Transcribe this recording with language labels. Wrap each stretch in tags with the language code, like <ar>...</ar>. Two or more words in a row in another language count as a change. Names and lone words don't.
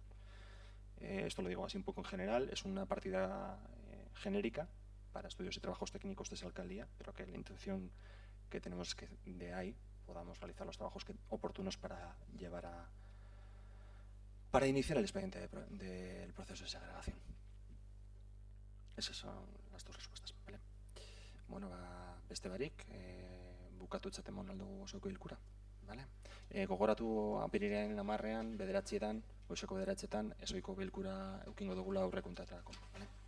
<es>Esto lo digo así un poco en general, es una partida genérica para estudios y trabajos técnicos de esa alcaldía, pero que la intención que tenemos es que de ahí podamos realizar los trabajos oportunos para iniciar el expediente del proceso de segregación. Esas son las dos respuestas, ¿vale?</es> <eu>Bueno, beste barik, bukatutzat emon aldugu osoko bilkura, ¿vale? Gogoratu apirilaren 10ean, 9etan, goizeko 9etan, ezoiko bilkura eukingo dugula aurrekontuetarako.</eu>